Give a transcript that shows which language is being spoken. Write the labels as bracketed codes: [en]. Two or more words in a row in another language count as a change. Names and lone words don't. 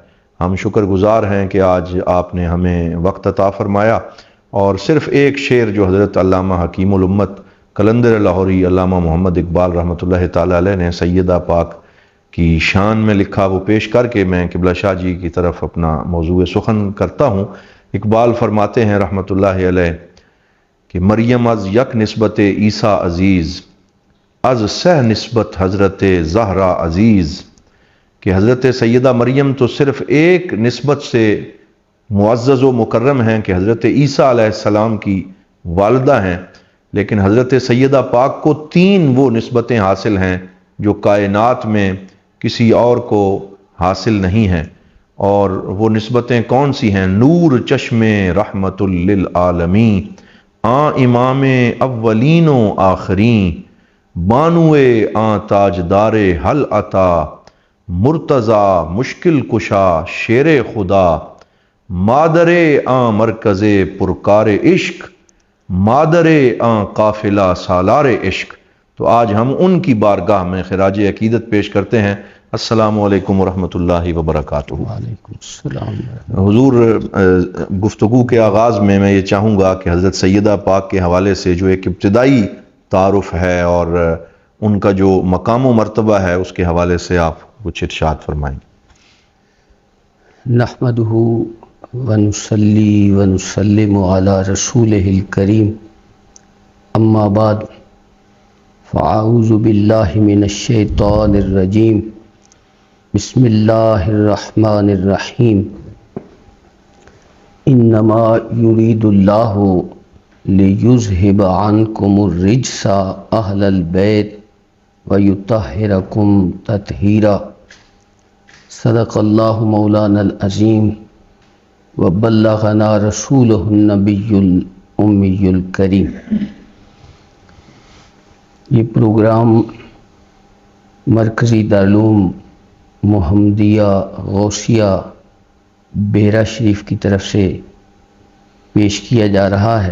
[ur] ہم شکر گزار ہیں کہ آج آپ نے ہمیں وقت عطا فرمایا، اور صرف ایک شعر جو حضرت علامہ حکیم الامت قلندر لاہوری علامہ محمد اقبال [ar] رحمۃ اللہ تعالی علیہ [ur] نے سیدہ پاک کی شان میں لکھا، وہ پیش کر کے میں قبلہ شاہ جی کی طرف اپنا موضوع سخن کرتا ہوں۔ اقبال فرماتے ہیں [ar] رحمۃ اللہ علیہ [ur] کہ [fa] مریم از یک نسبت عیسیٰ عزیز، از سہ نسبت حضرت زہرا عزیز، [ur] کہ حضرت سیدہ مریم تو صرف ایک نسبت سے معزز و مکرم ہیں کہ حضرت عیسیٰ [ar] علیہ السلام [ur] کی والدہ ہیں، لیکن حضرت سیدہ پاک کو 3 وہ نسبتیں حاصل ہیں جو کائنات میں کسی اور کو حاصل نہیں ہیں، اور وہ نسبتیں کون سی ہیں؟ [fa] نور چشم رحمت للعالمین، امام اولین و آخرین، بانوے تاجدار حل عطا، مرتضی مشکل کشا شیر خدا، مادر مرکز پرکار عشق، مادر قافلہ سالار عشق۔ [ur] تو آج ہم ان کی بارگاہ میں خراج عقیدت پیش کرتے ہیں۔ [ar] السلام علیکم ورحمۃ اللہ وبرکاتہ۔ وعلیکم السلام۔ [ur] حضور، گفتگو کے آغاز میں یہ چاہوں گا کہ حضرت سیدہ پاک کے حوالے سے جو ایک ابتدائی تعارف ہے اور ان کا جو مقام و مرتبہ ہے اس کے حوالے سے آپ کچھ ارشاد فرمائیں۔ [ar] نحمدہ ونصلی ونسلم علی رسولہ الکریم، اما بعد، فاعوذ باللہ من الشیطان الرجیم، بسم اللہ الرحمن الرحیم، انما یرید اللہ لیذہب عنکم الرجس اہل البیت ویطہرکم تطہیرا، صدق اللہ مولانا العظیم وبلغنا رسولہ النبی الامی الکریم۔ [ur] یہ پروگرام مرکزی دارالعلوم محمدیہ غوثیہ بیرا شریف کی طرف سے پیش کیا جا رہا ہے۔